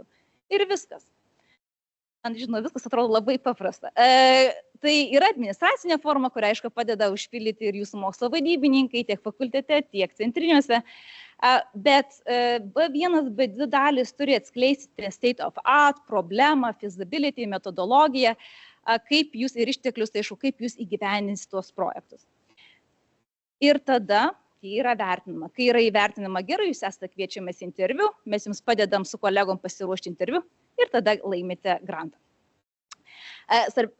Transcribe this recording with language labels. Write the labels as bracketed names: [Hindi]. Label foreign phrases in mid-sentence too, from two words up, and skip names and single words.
[Lithuanian] Ir viskas. Man žinau, viskas atrodo labai paprasta. Tai yra administracinė forma, kurią, aišku, padeda užpildyti ir jūsų mokslo vadybininkai, tiek fakultete, tiek centriniuose. Bet B1, B2 dalis turi atskleisti [English] state of art, [Lithuanian] problemą, feasibility, metodologiją, kaip jūs ir išteklius, tai aišku, kaip jūs įgyvendinsite tuos projektus. Ir tada, kai yra vertinama. Kai yra įvertinama gerai, jūs esate kviečiamas į interviu, mes jums padedam su kolegom pasiruošti interviu ir tada laimite grantą.